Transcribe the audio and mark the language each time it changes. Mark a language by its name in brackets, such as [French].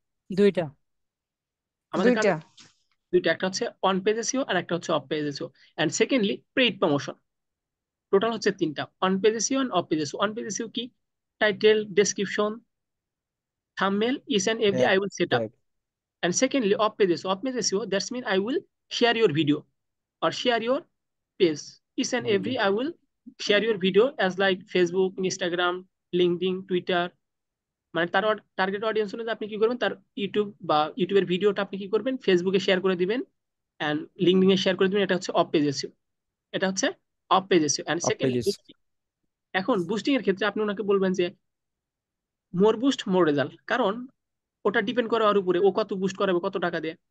[Bangla] দুইটা। আমাদের কাজ দুইটা। দুইটা, একটা হচ্ছে অন পেজ এসইও আর একটা হচ্ছে of page SEO. [English] And secondly paid promotion. [Bangla] Total হচ্ছে 3টা, on page SEO end of page SEO. On page SEO কি? Title, description, thumbnail, [English] Each and every I will set up. And secondly, off page SEO. Off page SEO, that's mean I will share your video or share your page each and every I will share your video as like Facebook, Instagram, LinkedIn, Twitter। [Bangla] মানে তার target audience অনুযায়ী আপনি কি করবেন, তার ইউটিউবের ভিডিওটা আপনি কি করবেন, ফেসবুকে শেয়ার করে দিবেন এন্ড লিঙ্কডিন এ শেয়ার করে দিবেন। এটা হচ্ছে অফ পেজ এসইও, এটা হচ্ছে of page SEO. [English] And Of second, pages. [Bangla] এখন বুস্টিং এর ক্ষেত্রে আপনি ওনাকে বলবেন যে [English] more boost more result, [Bangla] কারণ ওটা ডিপেন্ড করে ওর উপরে, ও কত বুস্ট করাবে, কত টাকা দিয়ে।